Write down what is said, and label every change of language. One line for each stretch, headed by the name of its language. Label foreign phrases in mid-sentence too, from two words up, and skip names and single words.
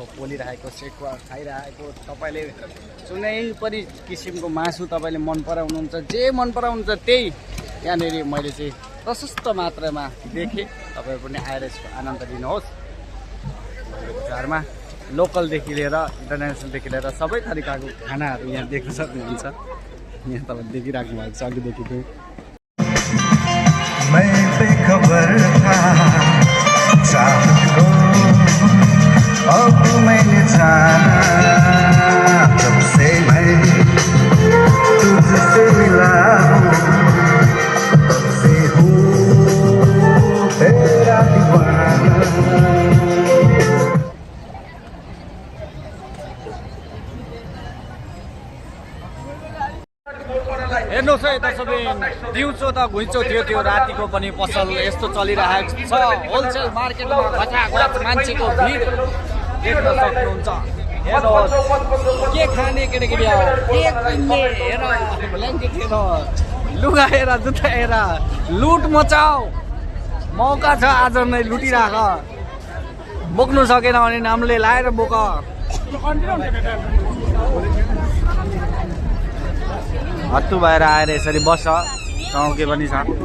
Nepali: पोलिरहेको सेकुवा खाइरहेको तपाईँले जुनै पनि किसिमको मासु तपाईँले मन पराउनुहुन्छ जे मन पराउनुहुन्छ त्यही यहाँनिर मैले चाहिँ प्रशस्त मात्रामा देखेँ तपाईँहरू पनि आएर यसको आनन्द लिनुहोस् घरमा लोकलदेखि लिएर इन्टरनेसनलदेखि लिएर सबै तरिकाको खानाहरू यहाँ देख्न सक्नुहुन्छ यहाँ तपाईँले देखिराख्नु भएको छ अघिदेखि चाहिँ
Hindi: चाहत को अब मैंने जाना जब से मैं तुझसे मिला हूँ तब से हूँ तेरा दीवाना
Nepali: हेर्नुहोस् है दर्शकबिन दिउँसो त घुइँचो थियो त्यो रातिको पनि पसल यस्तो चलिरहेको छ होलसेल मार्केटमा घटाघट मान्छेको भिड देख्न सक्नुहुन्छ हेर्नुहोस् के खाने केटाकेटी हो के किन्ने हेर ब्ल्याङ्केट हेर लुगा हेर जुत्ता हेर लुट मचाऊ मौका छ आज नै लुटिराख बोक्नु सकेन भने नामले लाएर बोक हत्तु भएर आएर यसरी बस्छ चौके पनि छ